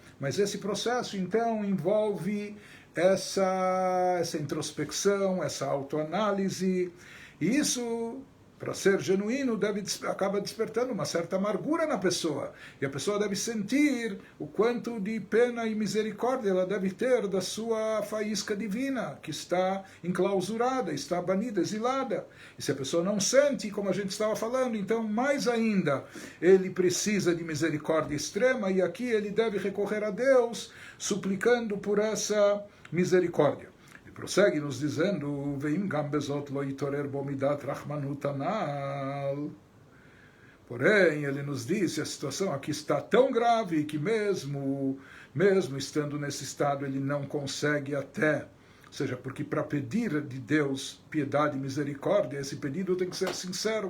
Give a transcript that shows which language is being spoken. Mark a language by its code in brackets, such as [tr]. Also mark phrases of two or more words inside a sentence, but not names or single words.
[pt] Mas esse processo então envolve essa introspecção, essa autoanálise, e isso, para ser genuíno, acaba despertando uma certa amargura na pessoa, e a pessoa deve sentir o quanto de pena e misericórdia ela deve ter da sua faísca divina, que está enclausurada, está banida, exilada. E se a pessoa não sente, como a gente estava falando, então mais ainda ele precisa de misericórdia extrema, e aqui ele deve recorrer a Deus, suplicando por essa misericórdia. E prossegue nos dizendo: [he] ואם גם בזאת לא יתעורר בו מדת רחמנות אנל. [pt] Porém, ele nos disse, a situação aqui está tão grave que mesmo estando nesse estado, ele não consegue até. Ou seja, porque para pedir de Deus piedade e misericórdia, esse pedido tem que ser sincero.